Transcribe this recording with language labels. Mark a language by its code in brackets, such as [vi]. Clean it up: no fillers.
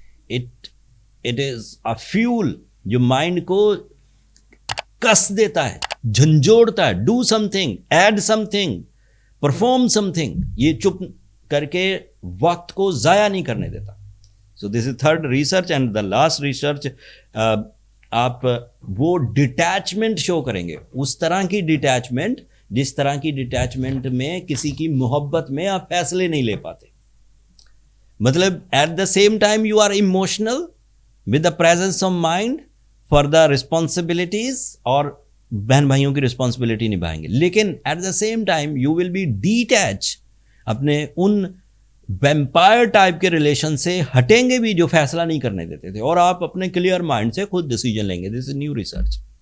[en] it is a fuel [ur] جو mind کو کس دیتا ہے, جھنجھوڑتا ہے. [en] Do something, add something, perform something. [ur] یہ چپ کر کے وقت کو ضائع نہیں کرنے دیتا. [en] So this is third research and the last research. [ur] آپ وہ ڈیٹیچمنٹ شو کریں گے, اس طرح کی ڈیٹیچمنٹ جس طرح کی ڈیٹیچمنٹ میں کسی کی محبت میں آپ فیصلے نہیں لے پاتے. مطلب [en] at the same time you are emotional with the presence of mind for the responsibilities, [ur] اور بہن بھائیوں کی رسپانسبلٹی نبھائیں گے, لیکن [en] at the same time you will be detach, [ur] اپنے ان ویمپائر ٹائپ کے ریلیشن سے ہٹیں گے بھی جو فیصلہ نہیں کرنے دیتے تھے, اور آپ اپنے کلیئر مائنڈ سے خود ڈیسیجن لیں گے. [en] This is new research.